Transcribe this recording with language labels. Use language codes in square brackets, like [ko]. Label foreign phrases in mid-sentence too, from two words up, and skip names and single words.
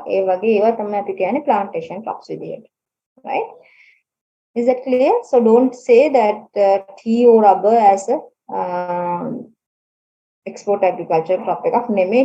[si] ඒ වගේ ඒවා තමයි අපි කියන්නේ [en] plantation crops [si] විදියට. Right? [en] Is that clear? So don't say that tea or rubber as a export agriculture crop [si] එකක් නෙමෙයි.